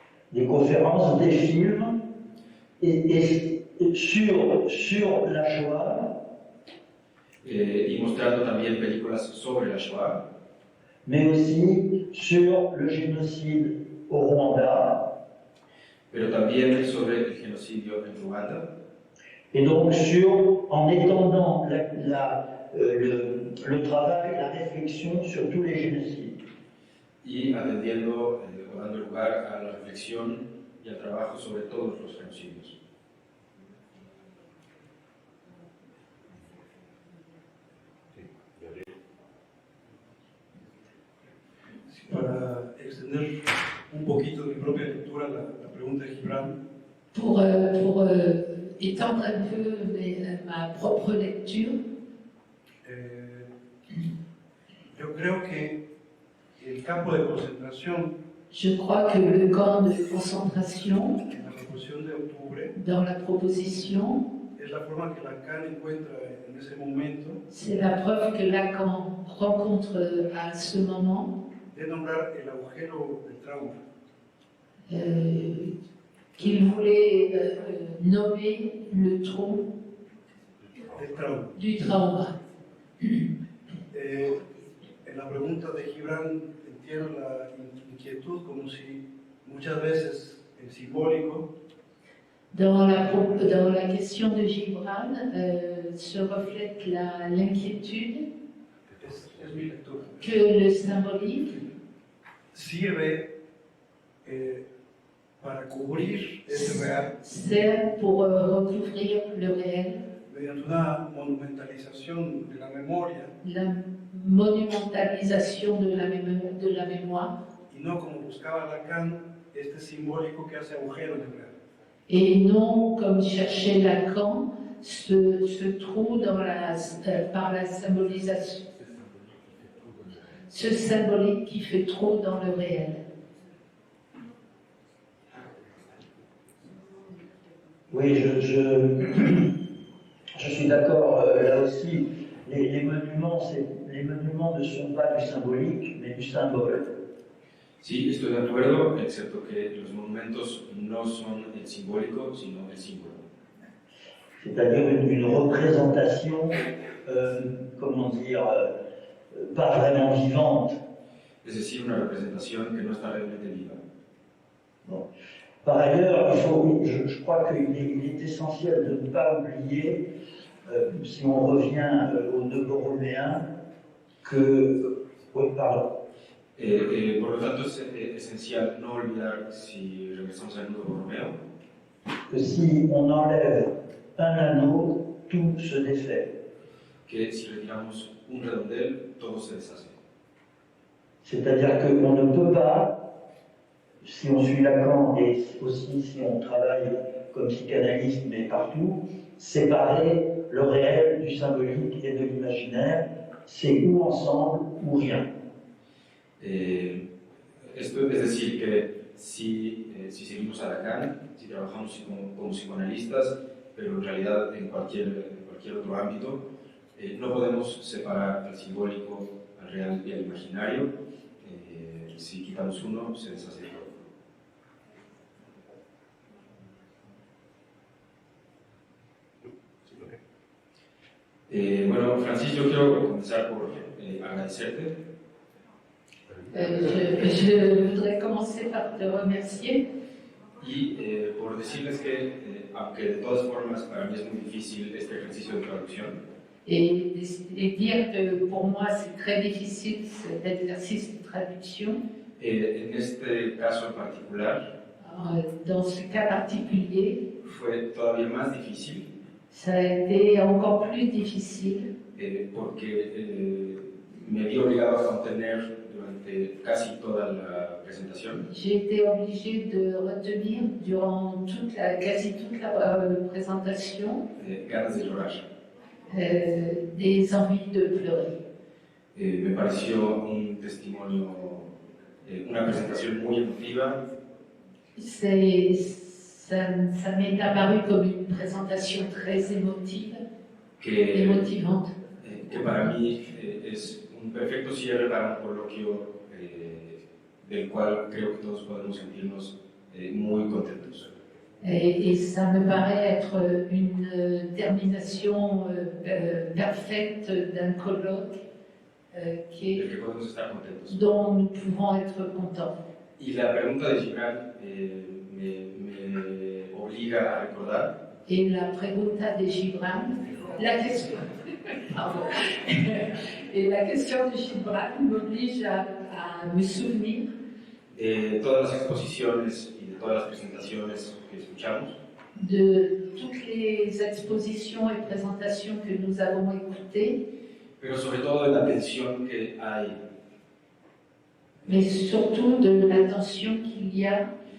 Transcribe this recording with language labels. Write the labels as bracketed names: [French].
[French] des conférences, des films, et sur la Shoah, [Spanish] Y mostrando también películas sobre la Shoah, [French] mais aussi sur le génocide au Rwanda, [Spanish] pero también sobre el genocidio en Ruanda, [French] et donc en étendant le travail, la réflexion sur tous les génocides. [Spanish] y atendiendo o dando lugar a la reflexión y al trabajo sobre todos los genocidios. Para extender un poquito mi propia lectura, la pregunta de Gibran. [French] Pour étendre un peu ma propre lecture, [Spanish] Yo creo que el campo de concentración [French] je crois que le camp de concentration, [Spanish] en la Revolución de Octubre [French] dans la proposition, [Spanish] es la forma que Lacan encuentra en ese momento [French] c'est la preuve que Lacan rencontre à ce moment [Spanish] de nombrar el agujero del trauma. [French] qu'il voulait nommer le trou [Spanish] del trauma. [French] du trauma. [Spanish] En la pregunta de Gibran entiendo la inquietud como si muchas veces el simbólico [French] Dans la question de Gibran se reflète l'inquiétude [Spanish] es mi lectura, [French] que le symbolique [Spanish] sirve para cubrir ese real [French] sert pour recouvrir le réel, [Spanish] mediante una monumentalización de la memoria [French] la monumentalisation de la mémoire, [Spanish] y no como buscaba Lacan, este simbólico que hace agujero en el real. [French] et non comme cherchait Lacan, ce trou par la symbolisation, ce symbolique qui fait trop dans le réel. Oui, je suis d'accord. Là aussi, les monuments ne sont pas du symbolique, mais du symbole. [Spanish] Sí, estoy de acuerdo, excepto que los monumentos no son el simbólico, sino el símbolo. [French] C'est-à-dire une représentation, comment dire, pas vraiment vivante. [Spanish] Es decir, una representación que no está realmente viva. [French] Bon. Par ailleurs, je crois qu'il est essentiel de ne pas oublier, si on revient aux deux Borroméens, que... Oui, pardon. [Spanish] Por lo tanto, es esencial no olvidar, si regresamos al nudo Borromeo, [French] Que si on enlève un anneau, tout se défait. [Spanish] que si retiramos un redondel, todo se deshace. [French] C'est-à-dire qu'on ne peut pas, si on suit Lacan et aussi si on travaille comme psychanalyste, mais partout, séparer le réel du symbolique et de l'imaginaire. C'est ou ensemble ou rien. [Spanish] Esto es decir, que si seguimos a Lacan, si trabajamos como psicoanalistas, pero en realidad en cualquier otro ámbito, no podemos separar al simbólico, al real y al imaginario. Si quitamos uno, se deshace todo. Bueno, Francis, yo quiero comenzar por agradecerte. [French] Je voudrais commencer par te remercier [Spanish] Y por decirles que, aunque de todas formas para mí es muy difícil este ejercicio de traducción, [French] et dire que pour moi c'est très difficile cet exercice de traduction. [Spanish] en este caso en particular [French] Dans ce cas particulier, [Spanish] fue todavía más difícil [French] ça a été encore plus difficile [Spanish] porque me vi obligado a contener durante casi toda la presentación [French] j'ai été obligée de retenir durant quasi toute la présentation [Spanish] ganas de llorar. [French] des envies de pleurer. [Spanish] Me pareció un testimonio, una presentación muy emotiva. [French] Ça m'est apparu comme une présentation très émotivante. [Spanish] Que para mí es un perfecto cierre para un coloquio del cual creo que todos podemos sentirnos muy contentos. [French] Et ça me paraît être une termination parfaite d'un colloque [Spanish] Del que podemos estar contentos. [French] dont nous pouvons être contents. [Spanish] Y la pregunta de Gibran me obliga a recordar [French] Et [Spanish] la pregunta [French] de Gibran, la question, pardon. Et la question de Gibran m'oblige à me souvenir [Spanish] de todas las exposiciones y de todas las presentaciones que escuchamos, [French] de toutes les expositions et présentations que nous avons écoutées, [Spanish] pero sobre todo de la tensión que hay [French] mais surtout de l'attention qu'il y a